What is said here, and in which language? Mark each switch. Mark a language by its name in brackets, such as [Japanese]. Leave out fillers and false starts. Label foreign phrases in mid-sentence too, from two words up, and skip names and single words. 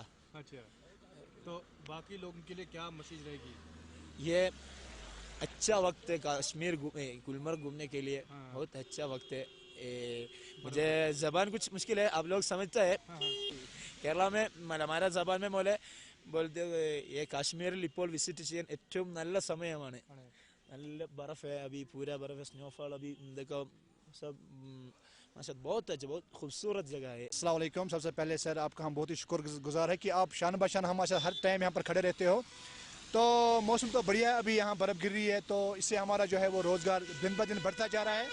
[Hindi] अच्छा, तो बाकी लोगों के लिए क्या मैसेज रहेगी? ये अच्छा वक्त है कश्मीर गुलमर्ग घूमने के लिए, बहुत अच्छा वक्त है। मुझे ज़बान कुछ मुश्किल है, आप लोग समझते हैं। केरला में हमारा ज़बान में बोलते ये काश्मीर [Malayalam] ഇപ്പോൾ വിസിറ്റ് ചെയ്യാൻ ഏറ്റവും നല്ല സമയമാണ്, [Hindi] നല്ല बर्फ़ है, अभी पूरा बर्फ़ है, स्नोफॉल अभी देखो सब माशाल्लाह बहुत अच्छा, बहुत खूबसूरत जगह है। [Arabic] السلام عليكم. [Hindi] सबसे पहले सर आपका हम बहुत ही शुक्रगुजार है कि आप शान बशान हमारे साथ हर टाइम यहाँ पर खड़े रहते हो। तो मौसम तो बढ़िया है, अभी यहाँ बर्फ़ गिर रही है, तो इससे हमारा जो है वो रोज़गार दिन ब दिन बढ़ता जा रहा है।